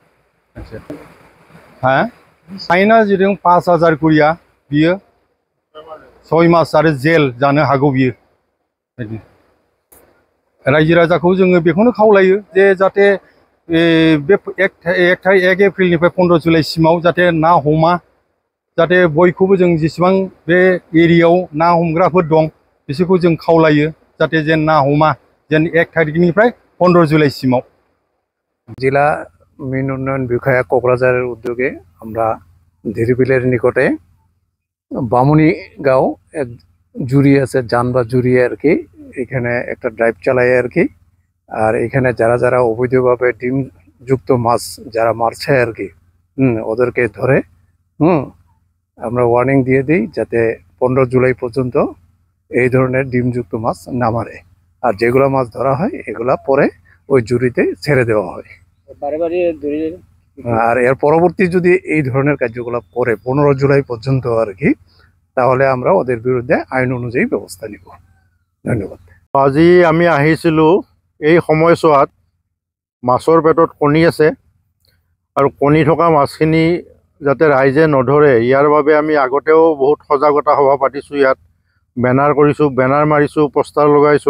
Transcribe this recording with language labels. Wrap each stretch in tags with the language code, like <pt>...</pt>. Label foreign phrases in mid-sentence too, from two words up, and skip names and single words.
<brx>हा फाइना जेरखम 5000 करिया बियो 6 मास आरो जेल जानो हागौ बियो रायजो राजाखौ जोङो बेखौनो खावलायो जे जाहाथे बे 1 एप्रिलनिफ्राय 15 जुलाइसिमाव जाहाथे ना हमा जाहाथे बयखौबो जों जेसेबां बे एरियायाव ना हमग्राफोर दं बिसोरखौ जों खावलायो जाहाथे जेन ना हमा जेन 1 तारिखनिफ्राय 15 जुलाइसिमाव जिला मीन उन्नयन विषया कक्राझार उद्योगे</brx> <bn>আমরা ধীরবিলের নিকটে বামুনি গাঁও এক জুড়ি আছে জান বা জুড়ি আর কি এখানে একটা ড্রাইভ চালায় আর কি আর এখানে যারা যারা অবৈধভাবে ডিম যুক্ত মাছ যারা মারছে আর কি ওদেরকে ধরে আমরা ওয়ার্নিং দিয়ে দিই যাতে 15 জুলাই পর্যন্ত এই ধরনের ডিমযুক্ত মাছ না মারে আর যেগুলো মাছ ধরা হয় এগুলা পরে ওই জুড়িতে ছেড়ে দেওয়া হয় আর এর পরবর্তী যদি এই ধরনের কার্যকলাপ করে 15 জুলাই পর্যন্ত আর কি তাহলে আমরা ওদের বিরুদ্ধে আইন অনুযায়ী ব্যবস্থা নিব ধন্যবাদ</bn> <as>আজি আমি আহিছিলো এই সময়ছোৱাত মাছৰ পেটত কণী আছে আৰু কণী থকা মাছখিনি যাতে ৰাইজে নধৰে ইয়াৰ বাবে আমি আগতেও বহুত সজাগতা সভা পাতিছোঁ। ইয়াত বেনাৰ কৰিছোঁ, বেনাৰ মাৰিছোঁ, পোষ্টাৰ লগাইছোঁ।</as>